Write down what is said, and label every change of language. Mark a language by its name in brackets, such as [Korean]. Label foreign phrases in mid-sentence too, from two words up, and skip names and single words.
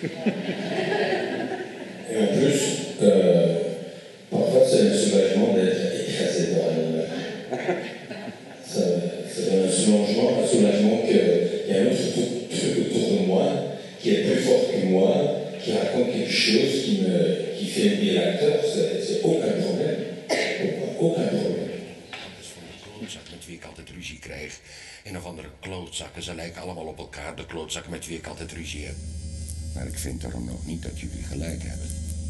[French] Et en plus, parfois c'est un soulagement d'être écrasé par un animal. Ça donne un soulagement qu'il y a un autre truc autour de moi qui est plus fort que moi, qui raconte quelque chose qui fait aimer l'acteur, c'est aucun problème. Aucun probleem. [Dutch] Met wie ik altijd ruzie krijg. Een of andere klootzakken. Ze lijken allemaal op elkaar, de klootzakken met wie ik altijd ruzie heb. Maar ik vind daarom nog niet dat jullie gelijk hebben.